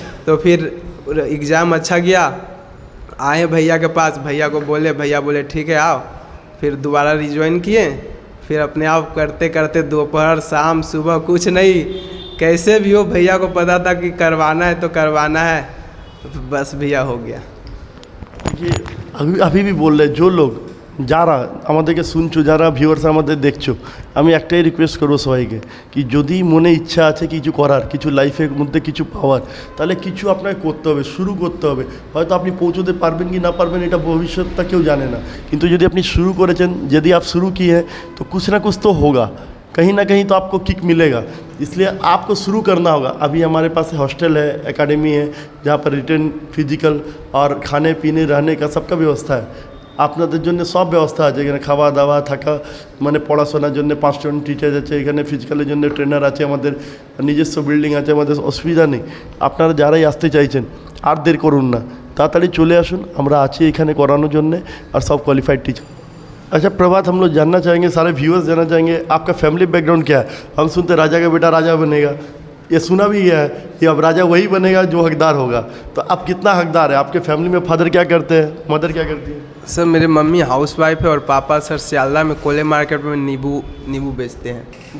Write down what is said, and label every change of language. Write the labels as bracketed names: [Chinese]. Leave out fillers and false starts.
[Hindi] तो फिर एग्ज़ाम अच्छा गया, आए भैया के पास, भैया को बोले, भैया बोले ठीक है आओ। फिर दोबारा रिज्वाइन किए, फिर अपने आप करते करते दोपहर शाम सुबह कुछ नहीं, कैसे भी हो भैया को पता था कि करवाना है तो करवाना है, बस भैया हो गया। देखिए अभी भी बोल रहे जो लोग [Bangla] যারা আমাদেরকে শুনছো, যারা ভিউয়ার্স আমাদের দেখছো, আমি একটাই রিকোয়েস্ট করবো সবাইকে কি যদি মনে ইচ্ছা আছে কিছু করার, কিছু লাইফের মধ্যে কিছু পাওয়ার, তাহলে কিছু আপনাকে করতে হবে, শুরু করতে হবে। হয়তো আপনি পৌঁছতে পারবেন কি না পারবেন এটা ভবিষ্যৎটা কেউ জানে না, কিন্তু যদি আপনি শুরু করেছেন, [Hindi] यदि आप शुरू किए हैं तो कुछ ना कुछ तो होगा, कहीं ना कहीं तो आपको किक मिलेगा। इसलिए आपको शुरू करना होगा। अभी हमारे पास हॉस्टल है, एकेडमी है, जहाँ पर रिटर्न फिजिकल और खाने पीने रहने का सबका व्यवस्था है। [Bangla] আপনাদের জন্য সব ব্যবস্থা আছে, এখানে খাওয়া দাওয়া থাকা, মানে পড়াশোনার জন্য 5 জন টিচার আছে, এখানে ফিজিক্যালের জন্য ট্রেনার আছে, আমাদের নিজস্ব বিল্ডিং আছে, আমাদের অসুবিধা নেই। আপনারা যারাই আসতে চাইছেন আর দেরি করুন না, তাড়াতাড়ি চলে আসুন, আমরা আছি এখানে করানোর জন্যে, আর সব क्वालिफाइड टीचर। [Hindi] अच्छा प्रभात, हम लोग जानना चाहेंगे, सारे व्यूअर्स जानना चाहेंगे आपका फैमिली बैकग्राउंड क्या है। हम सुनते राजा का बेटा राजा बनेगा, ये सुना भी गया है कि अब राजा वही बनेगा जो हकदार होगा। तो आप कितना हकदार है? आपके फैमिली में फादर क्या करते हैं, मदर क्या करती है? सर मेरे मम्मी हाउसवाइफ है और पापा सर सियालदा में कोले मार्केट में नींबू बेचते हैं।